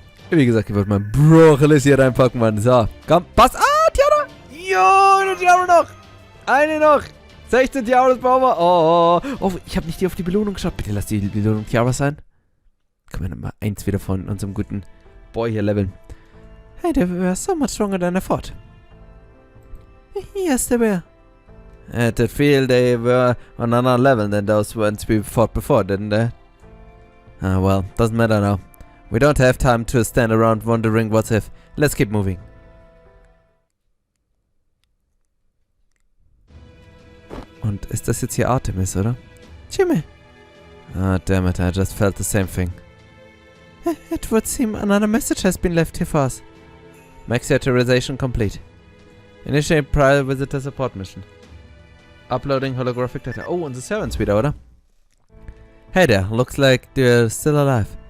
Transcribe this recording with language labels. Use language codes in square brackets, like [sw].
[de] Wie gesagt, ich wollte meinen Bro Achilles hier reinpacken, Mann. So, komm, pass! Ah, Tiara! Jo, eine Tiara noch! Eine noch! 16 Tiaras brauchen wir! Oh, ich habe nicht auf die Belohnung geschaut. Bitte lass die Belohnung Tiara sein. Können wir nochmal eins wieder von unserem guten Boy hier leveln. [en] Hey, they were so much stronger than I thought. Yes, they were. At that field, they were on another level than those ones we fought before, didn't they? Ah, well, doesn't matter now. We don't have time to stand around wondering what if. Let's keep moving. [de] Und ist das jetzt hier Artemis, oder? [en] Chiyome. Ah, damn it, I just felt the same thing. It would seem another message has been left here for us. Max authorization complete. Initiate prior visitor support mission. Uploading holographic data. [de] Oh, unsere Servants wieder, oder? [en] Hey there, looks like they're still alive.